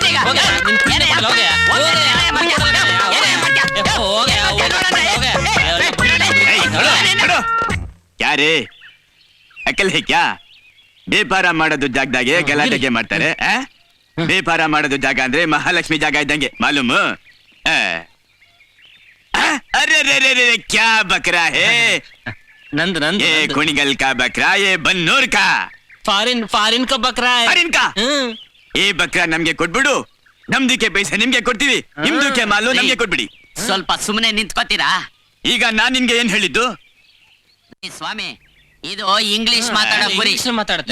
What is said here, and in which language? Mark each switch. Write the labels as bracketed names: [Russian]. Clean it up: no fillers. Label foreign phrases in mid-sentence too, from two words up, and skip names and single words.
[Kannada] ಯಾರೇ [Hindi] अक्ल है क्या [Kannada] ವ್ಯಾಪಾರ ಮಾಡೋದು ಜಾಗದಾಗೆ ಗಲಾಟೆಗೆ ಮಾಡ್ತಾರೆ ವ್ಯಾಪಾರ ಮಾಡೋದು ಜಾಗ ಅಂದ್ರೆ ಮಹಾಲಕ್ಷ್ಮಿ ಜಾಗ ಇದ್ದಂಗೆ [Hindi] मालूम अरे अरे क्या बकरा है [Kannada] ನಂದು ನಂದು [Hindi] ये कुणिगल का बकरा ये बन्नूर का फॉरेन का बकरा [Kannada] ಫಾರಿನ್ का ಈ ಬಕ್ರಾ ನಮ್ಗೆ ಕೊಟ್ಬಿಡು ನಮ್ದಕ್ಕೆ ಪೈಸೆ ನಿಮ್ಗೆ ಕೊಡ್ತೀವಿ ನಿಮ್ದಕ್ಕೆ ಮಾಲು ನಮ್ಗೆ ಕೊಟ್ಬಿಡಿ ಸ್ವಲ್ಪ ಸುಮ್ಮನೆ ನಿಂತ್ಕೋತೀರಾ? ಈಗ ನಾನ್ ನಿನ್ಗೆ ಏನ್ ಹೇಳಿದ್ದು? ಈ ಸ್ವಾಮಿ ಇದು ಇಂಗ್ಲಿಷ್ ಮಾತಾಡೋ ಗುರಿ. ಇಂಗ್ಲಿಷ್ ಮಾತಾಡುತ್ತೆ.